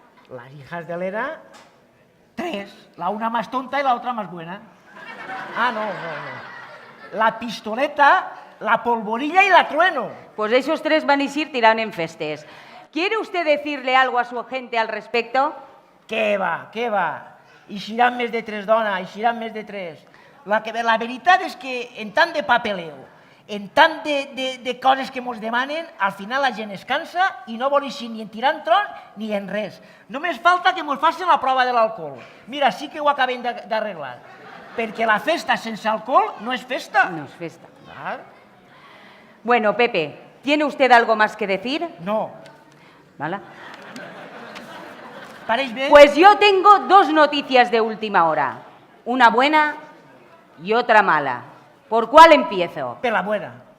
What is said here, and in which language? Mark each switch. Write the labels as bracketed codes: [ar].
[es] Las hijas de Elena, 3. La una más tonta y la otra más buena. Ah, no. La pistoleta, la polvorilla y la trueno. Pues esos 3 van a ir tirando en festes. ¿Quiere usted decirle algo a su gente al respecto? [ca] Què va? Eixiran més de 3, dona, eixiran més de 3. La veritat és que en tant de papeleo, en tant de coses que mos demanen, al final la gent es cansa i no vol eixir ni en tirant tros ni en res. Només falta que mos facin la prova de l'alcohol. Mira, sí que ho acabem d'arreglar. Perquè la festa sense alcohol no és festa. No es festa. Clar. [es] Bueno, Pepe, ¿tiene usted algo más que decir? No. ¿Vale? [ca] Pareix bé? [es] Pues yo tengo 2 noticias de última hora. Una buena y otra mala. ¿Por cuál empiezo? [ca] Per la buena.